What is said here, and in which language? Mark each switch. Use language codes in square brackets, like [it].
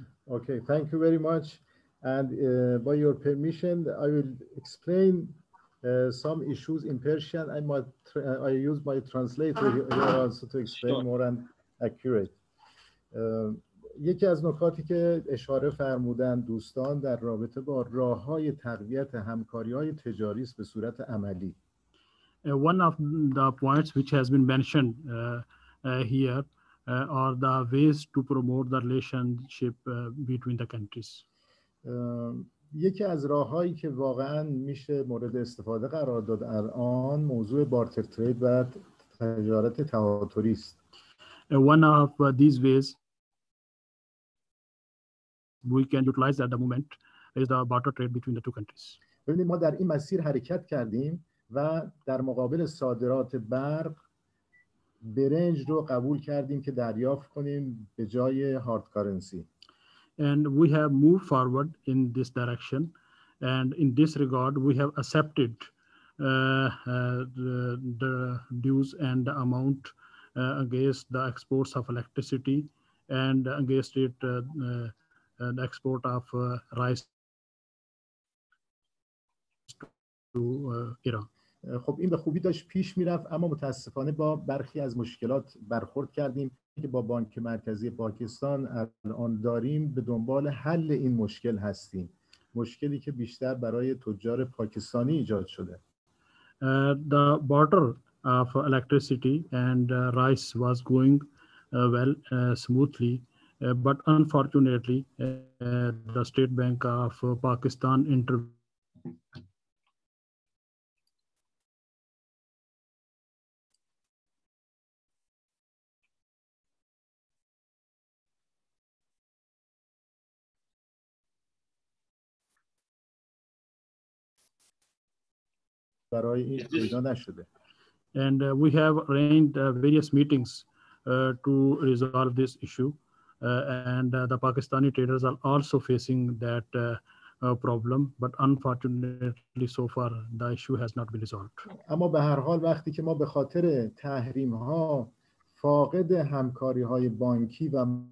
[en] Okay, thank you very much. And by your permission, I will explain some issues in Persian. I use my translator here also to explain more and accurate. [fa] یکی از نکاتی که اشاره فرمودن دوستان در رابطه با راه‌های تقویت همکاری‌های تجاری است به صورت عملی. [en] One of the points which has been mentioned here are the ways to promote the relationship between the countries. [fa] یکی از راه‌هایی که واقعاً میشه مورد استفاده قرار داد الان موضوع [en] barter trade [fa] و تجارت تهاتری است. [en] One of these ways we can utilize at the moment is the barter trade between the two countries. [fa] ببینید ما در این مسیر حرکت کردیم و در مقابل صادرات برق برنج رو قبول کردیم که دریافت کنیم به جای [en] Hard currency. And we have moved forward in this direction, and in this regard we have accepted the dues and the amount against the exports of electricity and against it the export of rice to Iran. [fa] خب این به خوبی داشت پیش میرفت، اما متاسفانه با برخی از مشکلات برخورد کردیم که با بانک مرکزی پاکستان الان داریم به دنبال حل این مشکل هستیم، مشکلی که بیشتر برای تجار پاکستانی ایجاد شده. [en] The barter of electricity and rice was going well smoothly, but unfortunately the State Bank of Pakistan intervened. [fa] برای این پیدا نشده. [en] And we have arranged various meetings to resolve this issue. And the Pakistani traders are also facing that problem, but unfortunately so far the issue has not been resolved. [fa] اما به هر حال وقتی که ما به خاطر تحریم ها فاقد همکاری های بانکی و